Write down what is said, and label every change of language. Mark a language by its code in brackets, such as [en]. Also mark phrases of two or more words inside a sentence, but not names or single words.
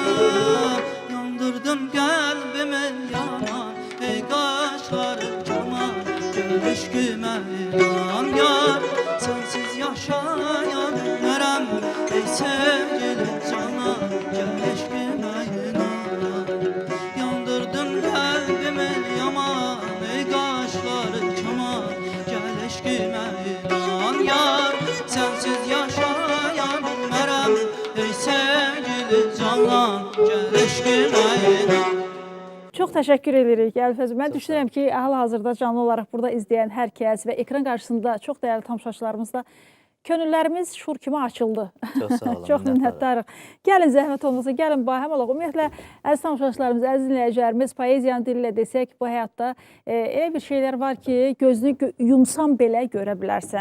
[az] Yandırdın qəlbimi yaman, ey qaşları kaman, gel eşqimə inan yar, sensiz yaşayan merem, ey sevgili canan, gel eşkime inan. [tr] Yandırdın kalbimi yaman, ey kaşları kaman, gel eşkime inan yar, sensiz yaşayan merem, ey sevgili canan, gel eşkime inan. [az] Çox təşəkkür edirik Əlfəz. Mən düşünürəm ki, hal-hazırda canlı olaraq burada izləyən hər kəs və ekran qarşısında çox dəyərli tamaşaçılarımız da könüllərimiz şur kimi açıldı. Çox sağ olun. Çox minnətdarıq. Gəlin zəhmət olmasa, gəlin bahəm olaq. Ümumiyyətlə, əziz tamaşaçılarımız, əziz dinləyicilərimiz, poeziyanın dili ilə desək, bu həyatda elə bir şeylər var ki, gözünü yumsan belə görə bilərsən.